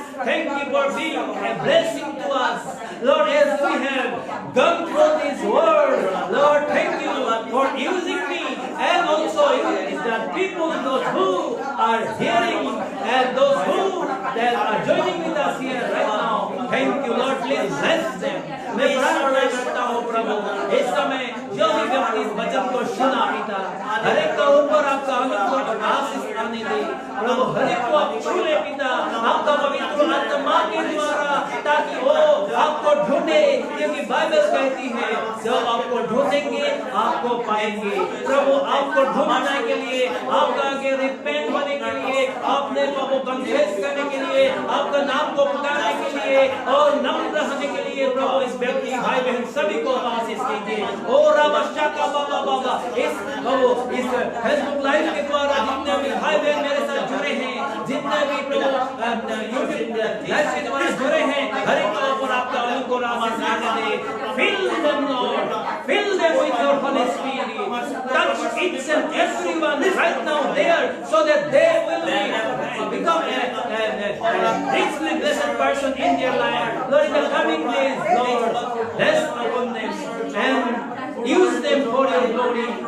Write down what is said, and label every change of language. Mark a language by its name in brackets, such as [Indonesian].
[English] Thank you for being a blessing to us. Lord, as we have gone through this word, Lord, thank you for using me and also using the people, those who are hearing and those who that are joining with us here right now. Thank you, Lord. Please bless them. [Hindi] मैं प्रार्थना करता हूँ प्रभु, इस समय जो भी व्यक्ति इस वचन को सुना पिता, हर एक का ऊपर आपका अनुग्रह आशीष आने दे प्रभु। हर एक को आप छू ले पिता, आपका पवित्र आत्मा के द्वारा, ताकि वो आपको ढूंढे, क्योंकि बाइबल कहती है जब आपको ढूंढेंगे आपको पाएंगे। प्रभु आपको ढूंढने के लिए, आपका आगे रिपेंट होने के लिए, आपने प्रभु कन्फेस करने के लिए, आपका नाम को पुकारने के लिए और नम्र रहने के लिए प्रभु इस व्यक्ति भाई बहन सभी को आशीष कीजिए। ओ रामशा का बाबा बाबा इस फेसबुक लाइव के द्वारा जितने भी भाई बहन मेरे साथ जुड़े हैं, जितने भी प्रभु यूट्यूब लाइव के द्वारा जुड़े हैं, हर एक के ऊपर आपका अनुग्रह आशीष दे। [English] Fill them Lord, fill them with your Holy Spirit. Touch each and everyone right now there, so that they will become a richly blessed person in their life. Lord, in the coming days, Lord, bless upon them and use them for your glory.